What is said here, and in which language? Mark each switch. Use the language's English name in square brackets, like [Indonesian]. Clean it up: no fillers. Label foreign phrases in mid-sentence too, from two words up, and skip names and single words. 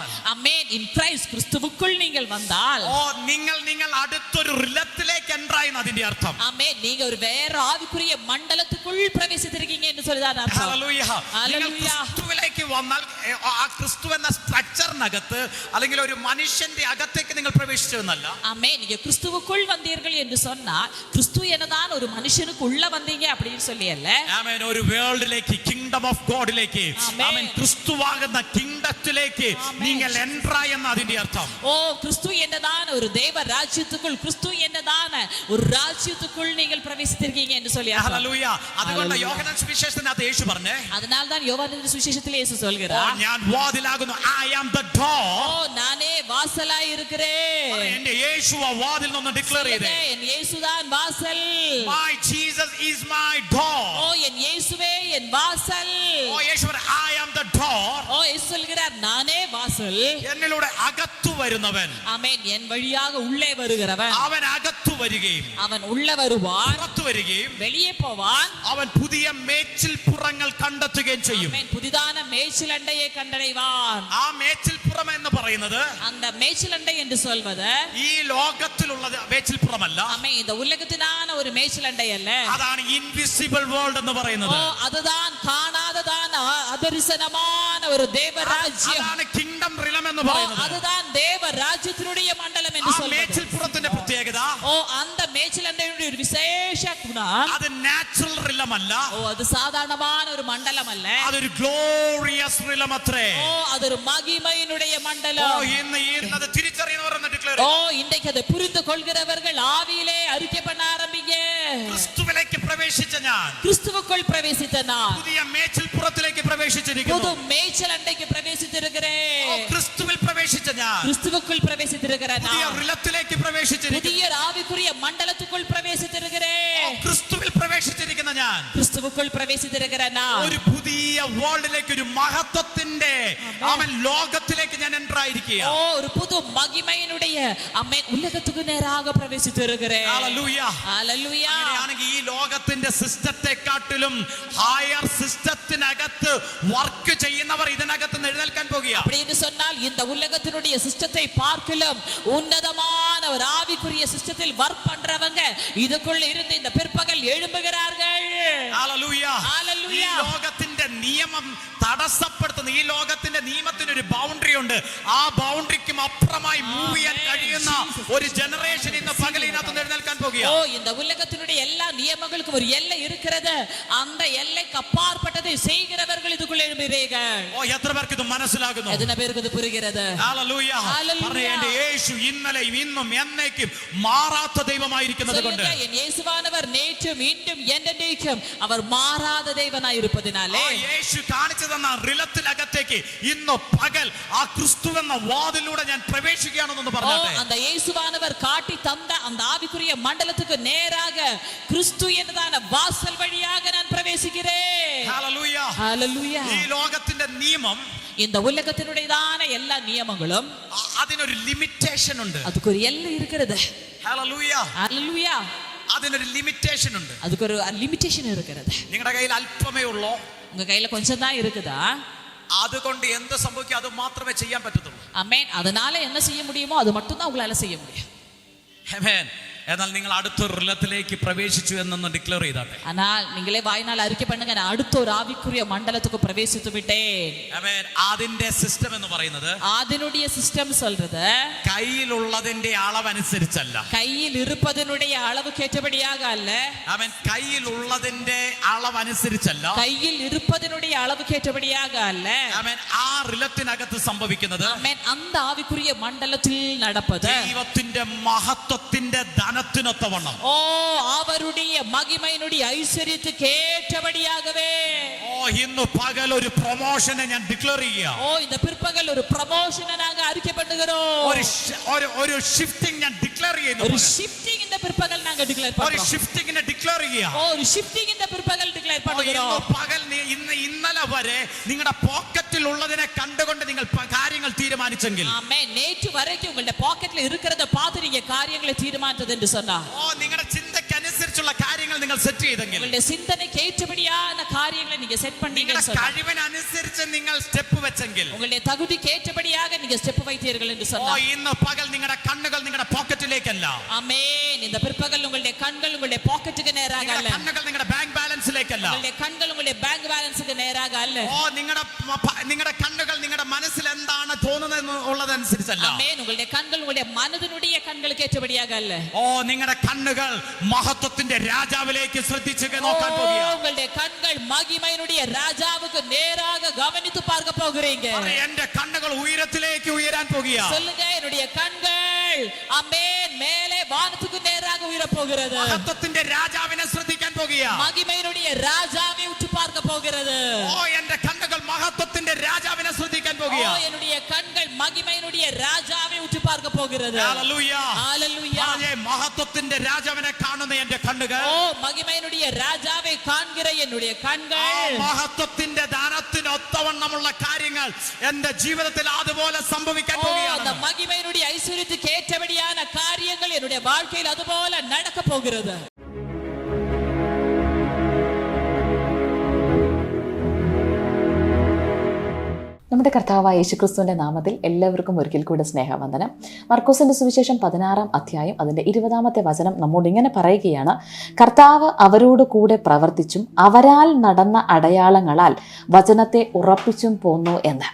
[Tamil] ஆமென், [English] in Christ [Tamil] கிறிஸ்துவுக்குள் நீங்கள் வந்தால், [Malayalam] ഓ നിങ്ങൾ അടുത്തൊരു റിലത്തിലേക്ക് എൻട്രായി അതിന്റെ അർത്ഥം. [Tamil] ஆமென், நீங்க ஒரு வேற ஆவிக்குரிய மண்டலத்துக்குள் பிரவேசித்திருக்கீங்க என்று சொல்லுதான் அர்த்தம். [Malayalam] ഹല്ലേലൂയ. നിങ്ങൾ ക്രിസ്തുവിലേക്ക് വന്നാൽ ആ ക്രിസ്തു എന്ന സ്ട്രക്ചറിനകത്ത് അല്ലെങ്കിൽ ഒരു മനുഷ്യന്റെ അകത്തേക്ക് നിങ്ങൾ പ്രവേശിച്ചു എന്നല്ല. [Tamil] ஆமென். நீங்க கிறிஸ்துவுக்குள் வந்தீர்கள் என்று சொன்னால் கிறிஸ்து என்னதான் ஒரு மனுஷனுக்கு உள்ள வந்தீங்க அப்படின்னு சொல்லி அல்ல. [Malayalam] ആമേൻ. ഒരു വേൾഡിലേക്ക്, [English] kingdom of God, [Malayalam] ആമേൻ, ക്രിസ്തുവാകുന്ന കിങ്ഡത്തിലേക്ക് നിങ്ങൾ എൻട്രായി എന്ന അതിന്റെ അർത്ഥം. [Tamil] ஓ, கிறிஸ்து என்னதான ஒரு தேவ ராஜ்யத்துக்குள், கிறிஸ்து என்னதான ஒரு ராஜ்யத்துக்குள் நீங்கள் பிரவேசித்திருக்கீங்க என்று சொல்லி அர்த்தம். [Malayalam] ഹല്ലേലൂയ. അതുകൊണ്ട് യോഹന്നാൻ സുവിശേഷത്തിനകത്ത് യേശു പറഞ്ഞേ, [Tamil] அதனால்தான் யோவானின் சுவிசேஷத்தில் இயேசு சொல்கிறார், [Malayalam] ഞാൻ വാതിലാകുന്നു, [English] I am the door. [Tamil] ஓ, நானே வாசலாய் இருக்கிறேன். [Malayalam] എന്റെ യേശുവ വാതിൽ നിന്ന് ഡിക്ലെയർ ചെയ്തേ, [Tamil] என் இயேசுதான் வாசல். [English] My Jesus is my door. [Tamil] ஓ, என் இயேசுவே என் வாசல். [Malayalam] ഓ യേശു പറഞ്ഞു, [English] I am the door. [Tamil] ஓ, இயேசு சொல்கிறார், நானே வாசல். [Malayalam] എന്നിലൂടെ അകത്തു വരുന്നവൻ, [Tamil] ஆமென், என் வழியாக உள்ளே வருகிறவன், [Malayalam] അവൻ അകത്തു വരികയും [Tamil] அவன் உள்ள வருவான், [Malayalam] പുറത്തു വരികയും [Tamil] வெளியே போவான், [Malayalam] അവൻ പുതിയ മേച്ചിൽ പുറങ്ങൾ കണ്ടെത്തുകയും ചെയ്യും. [Tamil] ஆமென், புதிதான மேய்ச்சலண்டையை கண்டடைவான். [Malayalam] ആ മേച്ചിൽ പുറം എന്ന് പറയുന്നത് [Tamil] அந்த மேய்ச்சலண்டை என்று சொல்வது [Malayalam] ഈ ലോകത്തിലുള്ള മേച്ചിൽ പുറമല്ല, [Tamil] ஆமென், இந்த உலகத்தினான ஒரு மேய்ச்சலண்டை அல்ல. [Malayalam] അതാണ് [English] invisible world [Malayalam] എന്ന് ஓ, പറയുന്നത്. [Tamil] அதுதான் காணாததான அதரிசனமான ஒரு தேவராஜ்யம். [Malayalam] അതാണ് [English] kingdom realm [Malayalam] എന്ന് ஓ, പറയുന്നത്. [Tamil] அதுதான் தேவ ராஜ்யத்தினுடைய மண்டலம் என்று ആ சொல்வது. [Malayalam] മേച്ചിൽ പുറത്തിന്റെ പ്രത്യേകത, [Tamil] ஓ, அந்த மேய்ச்சலண்டையுடைய ஒரு விசேஷ குணம், [Malayalam] അത് [English] natural realm [Malayalam] അല്ല, [Tamil] ஓ, அது சாதாரணமான ஒரு மண்டலம் அல்ல, [Malayalam] അതൊരു [English] glorious realm [Malayalam] അത്രേ. [Tamil] ஓ, அது ஒரு மகிமையினுடைய ഓ மண்டலம். [Malayalam] ഇന്ന് അത് തിരിച്ചറിയുന്നവർ എന്ന് ഡിക്ലെയർ [Tamil] ஓ, இன்றைக்கு அதை புரிந்து கொள்கிறவர்கள் ஆவியிலே அறிக்கை பண்ண ஆரம்பிங்க. [Malayalam] ക്രിസ്തുവിലേക്ക് പ്രവേശിച്ച ഞാൻ, [Tamil] கிறிஸ்துவுக்குள் பிரவேசித்த நான் [Malayalam] പുതിയ മേച്ചിൽ പുറത്തിലേക്ക് [Tamil] புது [Malayalam] പ്രവേശിച്ചിരിക്കുന്നു. [Tamil] மேய்ச்சல் அண்டைக்கு பிரவேசித்திருக்கிறேன். [Malayalam] ക്രിസ്തുവിൽ പ്രവേശിച്ച ഞാൻ, [Tamil] கிறிஸ்துவுக்குள் பிரவேசித்திருக்கிற [Malayalam] പുതിയ [Tamil] நான் [Malayalam] റിലത്തിലേക്ക് പ്രവേശിച്ചിരിക്കുന്നു. [Tamil] புதிய ஆவிக்குரிய மண்டலத்துக்குள் பிரவேசித்திருக்கிறேன். [Malayalam] ക്രിസ്തുവിൽ പ്രവേശിച്ചിരിക്കുന്ന ഞാൻ, [Tamil] கிறிஸ்துவுக்குள் பிரவேசித்திருக்கிற நான் [Malayalam] ഒരു പുതിയ വേൾഡിലേക്ക്, ഒരു മഹത്വത്തിന്റെ അവൻ ലോകത്തിലേക്ക് ഞാൻ എൻട്രായിരിക്കുക. [Tamil] ஓ, ஒரு புது மகிமையினுடைய அம்மே உலகத்துக்கு நேராக பிரவேசித்திருக்கிறேன். [Malayalam] ഹല്ലേലൂയ. [Tamil] ஹல்லேலூயா. [Malayalam] അങ്ങനെയാണെങ്കിൽ ഈ ലോകത്തിന്റെ സിസ്റ്റത്തെക്കാട്ടിലും ഹയർ സിസ്റ്റത്തിനകത്ത് വർക്ക് ചെയ്യുന്നവർ ഇതിനകത്ത് എഴുന്നേൽക്കാൻ പോകുക. [Tamil] அப்படின்னு சொன்னால் இந்த உலகத்தினுடைய சிஸ்டத்தை பார்க்கலும் உன்னதமான ஒரு ஆவிக்குரிய சிஸ்டத்தில் வர்க் பண்றவங்க இதுக்குள்ள இருந்து இந்த பிற்பகல் எழும்புகிறார்கள். [Malayalam] ഹല്ലേലൂയ. ഹല്ലേലൂയ. ഈ ലോകത്തിന്റെ നിയമം തടസ്സപ്പെടുത്തുന്ന, ഈ ലോകത്തിന്റെ നിയമത്തിന് ഒരു ബൗണ്ടറി ഉണ്ട്. ആ ബൗണ്ടറിക്കും അപ്പുറമായി മൂവ് ചെയ്യാൻ കഴിയുന്ന ഒരു ജനറേഷൻ ഇന്ന് പകലിനകത്ത് എഴുന്നേൽക്കാൻ പോകുക. [Tamil] போகியா. ஓ இந்த உலகத்தினுடைய எல்லா நியமங்களுக்கும் ஒரு எல்லை இருக்கிறது. அந்த எல்லைக்கு அப்பாற்பட்டதை செய்கிறவர்கள் இதுக்குள்ள எழும்புவீர்கள். [Malayalam] ഓ എത്ര പേർക്ക് ഇത് മനസ്സിലാകുന്നു? [Tamil] எத்தனை பேருக்கு இது புரிகிறது? [Malayalam] ഹല്ലേലൂയ. പറഞ്ഞേ എൻ്റെ യേശു ഇന്നലെയും ഇന്നും എന്നേക്കും മാറാത്ത ദൈവമായിരിക്കുന്നത് കൊണ്ട്. [Tamil] என் இயேசுவானவர் நேற்றும் இன்றும் என்றென்றைக்கும் அவர் மாறாத தேவனாய் இருப்பதினாலே [Malayalam] യേശു കാണിച്ചു തന്ന റിലത്തിനകത്തേക്ക് ഇന്ന് പകൽ ആ ക്രിസ്തു എന്ന വാതിലൂടെ ഞാൻ പ്രവേശിക്കുകയാണെന്ന് പറഞ്ഞാട്ടെ. [Tamil] அந்த இயேசுவானவர் காட்டி தந்த அந்த ஆவிக்குரிய மண்டலத்துக்கு நேராக கிறிஸ்து എന്നதான வாசல் வழியாக நான் பிரவேசிக்கிறேன். [Malayalam] ഹല്ലേലൂയ. [Tamil] ஹalleluya. [Malayalam] ഈ ലോകത്തിന്റെ നിയമം, [Tamil] இந்த உலகத்தினுடையதான எல்லா நியமங்களும் [Malayalam] അതിനൊരു ലിമിറ്റേഷൻ ഉണ്ട്. [Tamil] அதுக்கு ஒரு எல்லை இருக்கிறது. [Malayalam] ഹല്ലേലൂയ. [Tamil] ஹalleluya. [Malayalam] അതിനൊരു ലിമിറ്റേഷൻ ഉണ്ട്. [Tamil] அதுக்கு ஒரு லிமிட்டேஷன் இருக்கிறது. [Malayalam] നിങ്ങളുടെ കയ്യിൽ അല്പമേ ഉള്ളൂ. [Tamil] உங்க கையில கொஞ்சம் தான் இருக்குதா? [Malayalam] അതുകൊണ്ട് എന്ത് സംഭവിക്കും അത് മാത്രമേ ചെയ്യാൻ പറ്റത്തുള്ളൂ. [Tamil] ஆமென். அதனால என்ன செய்ய முடியுமோ அது மட்டும் தான் உங்களால செய்ய முடியும். [Malayalam] ആമേൻ. എന്നാൽ നിങ്ങൾ അടുത്തൊരു റിലത്തിലേക്ക് പ്രവേശിച്ചു എന്നൊന്ന് ഡിക്ലെയർ ചെയ്താട്ടെ. [Tamil] ஆனால் நீங்களே வாய்நாள் அறிக்கை பண்ணுங்க, நான் அடுத்த ஒரு ஆவிக்குரிய மண்டலத்துக்கு பிரவேசித்து விட்டேன். [Malayalam] ആമേൻ. അതിന്റെ സിസ്റ്റം എന്ന് പറയുന്നത് [Tamil] அதனுடைய சிஸ்டம் சொல்றது [Malayalam] കയ്യിലുള്ളതിന്റെ അളവനുസരിച്ചല്ല. [Tamil] கையில் இருப்பதனுடைய அளவுக்கு ஏற்றபடியாக அல்ல. [Malayalam] ആമേൻ. കയ്യിലുള്ളതിന്റെ അളവനുസരിച്ചല്ല. [Tamil] கையில் இருப்பதனுடைய அளவுக்கு ஏற்றபடியாக அல்ல. [Malayalam] ആമേൻ. ആ റിലത്തിനകത്ത് സംഭവിക്കുന്നത് [Tamil] ஆமென். அந்த ஆவிக்குரிய மண்டலத்தில் நடப்பது [Malayalam] ദൈവത്തിന്റെ മഹത്വത്തിന്റെ ധനത്തിനൊത്തവണ്ണം. [Tamil] ஓ அவருடைய மகிமையினுடைய ஐஸ்வரியத்துக்கு ஏற்றபடியாகவே. [Malayalam] ഓ ഇന്ന് പകൽ ഒരു പ്രൊമോഷനെ ഞാൻ ഡിക്ലെയർ ചെയ്യുക. [Tamil] ஓ இந்த பிற்பகல் ஒரு ப்ரமோஷனை நாங்க அறிக்கை பண்ணுகிறோம். [Malayalam] ഒരു ഷിഫ്റ്റിംഗ് ഞാൻ ഡിക്ലെയർ ചെയ്യുന്നു. [Tamil] ஒரு ஷிஃப்டிங் இந்த பிற்பகல் நாங்க டிக்ளேர் [Malayalam] ഒരു [Tamil] பண்றோம். [Malayalam] ഷിഫ്റ്റിംഗിനെ ഡിക്ലെയർ ചെയ്യുക. [Tamil] ஓ ஒரு ஷிஃப்டிங் இந்த பிற்பகல் டிக்ளேர் [Malayalam] ഇന്ന് [Tamil] பண்ணுகிறோம். [Malayalam] പകൽ ഇന്നലെ വരെ നിങ്ങളുടെ പോക്കറ്റിൽ ഉള്ളതിനെ കണ്ടുകൊണ്ട് നിങ്ങൾ കാര്യങ്ങൾ തീരുമാനിച്ചെങ്കിൽ, [Tamil] ஆமென். நேற்று வரைக்கும் உங்களுடைய பாக்கெட்ல இருக்கிறத பார்த்து நீங்க காரியங்களை தீர்மானித்தது என்று சொன்னா, [Malayalam] ഓ നിങ്ങളുടെ ചിന്തയ്ക്ക് അനുസരിച്ചുള്ള കാര്യങ്ങൾ നിങ്ങൾ സെറ്റ് ചെയ്തെങ്കിൽ, [Tamil] உங்களுடைய சிந்தனைக்கு ஏற்றபடியான காரியங்களை நீங்க செட் பண்ணீங்கன்னு [Malayalam] നിങ്ങളുടെ [Tamil] சொன்னா, [Malayalam] കഴിവിനനുസരിച്ച് നിങ്ങൾ സ്റ്റെപ്പ് വെച്ചെങ്കിൽ, [Tamil] உங்களுடைய தகுதிக்கு ஏற்றபடியாக நீங்க ஸ்டெப் வைத்தீர்கள் என்று ഓ சொன்னா, [Malayalam] ഇന്ന് പകൽ നിങ്ങളുടെ കണ്ണുകൾ നിങ്ങളുടെ പോക്കറ്റിലേക്കല്ല, [Tamil] ஆமென். இந்த பிற்பகல் உங்களுடைய கண்கள் உங்களுடைய பாக்கெட்டுக்கு நேராக [Malayalam] നിങ്ങളുടെ [Tamil] அல்ல, [Malayalam] കണ്ണുകൾ നിങ്ങളുടെ ബാങ്ക് ബാലൻസിലേക്കല്ല, [Tamil] உங்களுடைய கண்கள் உங்களுடைய பேங்க் பேலன்ஸுக்கு நேராக அல்ல, [Malayalam] ഓ നിങ്ങളുടെ കണ്ണുകൾ നിങ്ങളുടെ മനസ്സിൽ എന്താണ് തോന്നുന്നത് ഉള്ളതനുസരിച്ചല്ല, [Tamil] ஆமென். உங்களுடைய கண்கள் உங்களுடைய மனதினுடைய கண்களுக்கு ஏற்றபடியாக அல்ல, [Malayalam] ഓ നിങ്ങളുടെ കണ്ണുകൾ മഹത്വത്തിന്റെ രാജാവിലേക്ക് ശ്രദ്ധിച്ച് നോക്കാൻ പോകുക. [Tamil] உங்களுடைய கண்கள் மகிமையினுடைய ராஜாவுக்கு நேராக கவனித்து பார்க்க போகிறீங்க. [Malayalam] എന്റെ കണ്ണുകൾ ഉയരത്തിലേക്ക് ഉയരാൻ പോകുക. [Tamil] சொல்லுங்க, என்னுடைய கண்கள் ஆமென் மேலே வானத்துக்கு நேராக உயர போகிறது. [Malayalam] മഹത്വത്തിന്റെ രാജാവിനെ ശ്രദ്ധിക്കാൻ പോകുക. [Tamil] மகிமையினுடைய ராஜாவை உற்று பார்க்க போகிறது. [Malayalam] ഓ എന്റെ കണ്ണുകൾ മഹത്വത്തിന്റെ രാജാവിനെ ശ്രദ്ധിക്കാൻ പോകുക. [Tamil] ஓ என்னுடைய கண்கள் மகிமையினுடைய ராஜாவை உற்று பார்க்க போகிறது. [Malayalam] ഹല്ലേലൂയ. [Tamil] ஹalleluya. [Malayalam] പറഞ്ഞേ, മഹത്വത്തിന്റെ രാജാവിനെ കാണുന്ന എന്റെ കണ്ണുകൾ, [Tamil] ஓ மகிமையினுடைய ராஜாவை காண்கிற என்னுடைய கண்கள், [Malayalam] മഹത്വത്തിന്റെ ദാനത്തിനൊത്തവണ്ണമുള്ള കാര്യങ്ങൾ എന്റെ ജീവിതത്തിൽ അതുപോലെ സംഭവിക്കാൻ [Tamil] ஓ அந்த [Malayalam] പോകുകയാണ്. [Tamil] மகிமையினுடைய ஐஸ்வரியத்துக்கு ஏற்றபடியான காரியங்கள் என்னுடைய வாழ்க்கையில் அதுபோல நடக்க போகிறது. [Malayalam] നമ്മുടെ കർത്താവായ യേശുക്രിസ്തുവിന്റെ നാമത്തിൽ എല്ലാവർക്കും ഒരിക്കൽ കൂടെ സ്നേഹവന്ദനം. മർക്കോസിന്റെ സുവിശേഷം 16-ാം അധ്യായം അതിന്റെ 20-ാമത്തെ വചനം നമ്മോട് ഇങ്ങനെ പറയുകയാണ്: കർത്താവ് അവരോട് കൂടെ പ്രവർത്തിച്ചും അവരാൽ നടന്ന അടയാളങ്ങളാൽ വചനത്തെ ഉറപ്പിച്ചും പോന്നു എന്ന്.